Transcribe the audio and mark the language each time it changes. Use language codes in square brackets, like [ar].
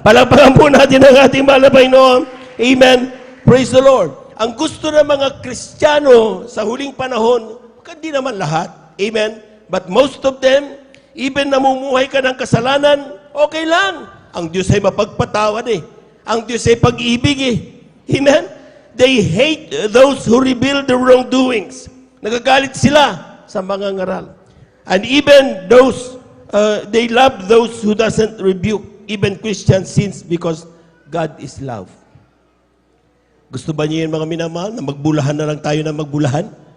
[tl] Palakpakan po natin ang ating mahal na Panginoon. Amen. [en] Praise the Lord. [tl] Ang gusto ng mga Kristiyano sa huling panahon, hindi naman lahat. Amen? [en] But most of them, even [tl] namumuhay ka ng kasalanan, okay lang. Ang Diyos ay mapagpatawad eh. Ang Diyos ay pag-ibig eh. Amen? [en] They hate those who reveal the wrongdoings. [tl] Nagagalit sila sa mga ngaral. [en] And even those, they love those who doesn't rebuke even Christian sins because God is love. [tl] Gusto ba niyo yun mga minamahal na magbulahan na lang tayo na magbulahan?